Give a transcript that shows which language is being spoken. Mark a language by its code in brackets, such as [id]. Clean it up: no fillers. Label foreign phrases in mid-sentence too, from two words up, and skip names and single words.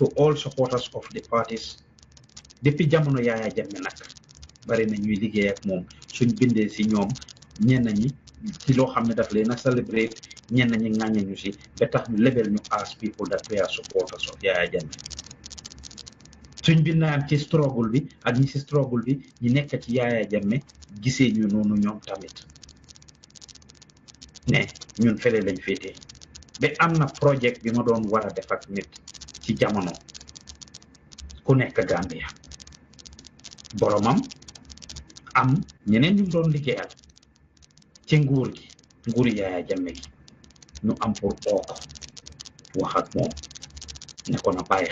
[en] all supporters of the parties [wo] depuis jamono Yaya Jammeh nag bari na ñuy liggéey ak moom suñ bindee ci ñoom ñenn ñi ci loo xam ne daf leen a celebrate ñenn ñi ŋàññe ñu si ba tax ñu label ñu [en] as people that we are supporters of Yaya Jammeh [wo] suñ bindaan ci struggle bi ak ñi si struggle bi ñi nekk ci Yaya Jammeh gisee ñu noonu ñoom tamit ne ñun fele lañ féetee ba am na project bi ma doon war a def ak nit ci jamono ku nekk Gambia boromam am ñeneen ñu doon liggéeyal ci nguur gi nguuri Yaya Jammeh gi ñu am pour ooko wax ak moom ne ko na bàyyi